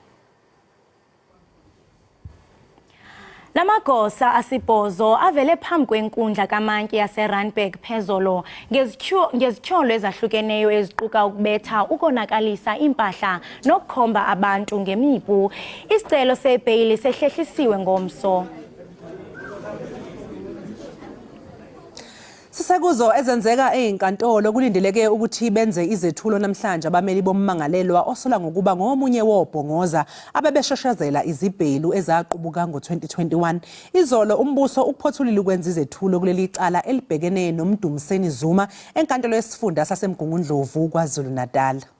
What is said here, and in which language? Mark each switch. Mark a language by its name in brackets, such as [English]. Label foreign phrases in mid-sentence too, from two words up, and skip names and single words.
[Xhosa] Lamagosa asibhozo avele phambi kwenkundla kaMantyi yaseRandburg phezolo ngezityholo ezahlukeneyo eziquka ukubetha ukonakalisa impahla nokukhomba abantu ngemipu. [Zulu] Isicelo sebheyili sehlehlisiwe ngomso. Sisekuzo ezenzeka ezinkantolo kulindeleke ukuthi benze izethulo namhlanje abameli bommangalelwa osola ngokuba ngomunye wobhongoza abebesheshezela izibhelu ezaqubuka ngo2021. Izolo umbuso ukuphothulile ukwenza izethulo kuleli cala elibhekene noMdumiseni Zuma enkantolo yesifunda saseMgungundlovu kwaZulu-Natal.